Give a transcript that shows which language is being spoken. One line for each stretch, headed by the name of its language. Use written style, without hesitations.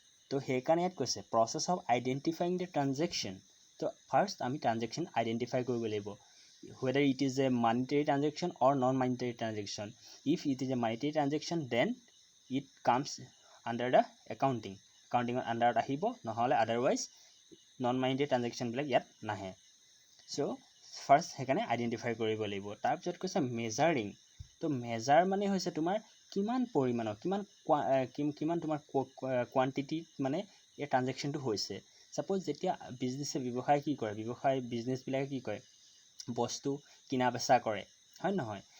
Assamese: তো সেইকাৰণে ইয়াত কৈছে প্ৰচেছ অফ আইডেণ্টিফাইং দ্য ট্ৰানজেকশ্যন। তো ফাৰ্ষ্ট আমি ট্ৰানজেকশ্যন আইডেণ্টিফাই কৰিব লাগিব,
English: whether it is a monetary transaction or non-monetary transaction. If it is a monetary transaction, then it comes under the accounting under
Assamese: আহিব, নহ'লে
English: otherwise non-monetary transaction
Assamese: বিলাক ইয়াত নাহে। চ' first সেইকাৰণে আইডেণ্টিফাই কৰিব লাগিব। তাৰপিছত কৈছে মেজাৰিং। তো মেজাৰ মানে হৈছে তোমাৰ কিমান পৰিমাণৰ, কিমান তোমাৰ কোৱান্টিটিত মানে এই ট্ৰানজেকশ্যনটো হৈছে। ছাপ'জ যেতিয়া ব্যৱসায় কি কৰে, বিজনেছবিলাকে কি কৰে, বস্তু কিনা বেচা কৰে, হয় নহয়?